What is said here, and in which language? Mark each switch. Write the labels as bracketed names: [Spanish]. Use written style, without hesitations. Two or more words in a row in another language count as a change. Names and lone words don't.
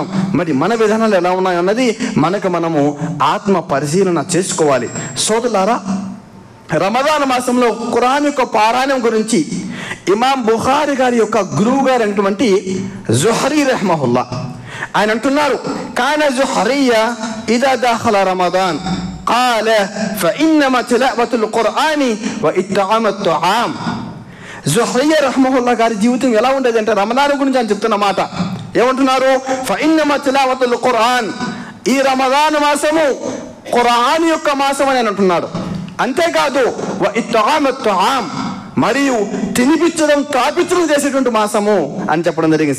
[Telugu] మరి మన విధానాలు ఎలా ఉన్నాయన్నది మనము ఆత్మ పరిశీలన చేసుకోవాలి. సోదరులారా, రమదాన్ మాసంలో ఖురాన్ యొక్క పారాయణం గురించి ఇమాం బుఖారి గారి యొక్క గురువు గారు అయినటువంటి జుహరీ రహ్మహుల్లా ఆయన అంటున్నారు, [Arabic] كان الزهري إذا دخل رمضان قال فإنما تلاوة القرآن وإطعام الطعام. [Telugu] జుహరియయ రహ్మహుల్లా గారి జీవితం ఎలా ఉండేది అంటే, రమదాన్ గురించి ఆయన చెప్తున్న మాట ఏమంటున్నారు? [Arabic] فإنما تلاوة القرآن, [Telugu] ఈ రమదాన్ మాసము ఖురాన్ యొక్క మాసం అని అంటున్నాడు. అంతేకాదు [Arabic] وإطعام الطعام, [Telugu] మరియు తినిపించడం, తాపించడం చేసేటువంటి మాసము అని చెప్పడం జరిగింది.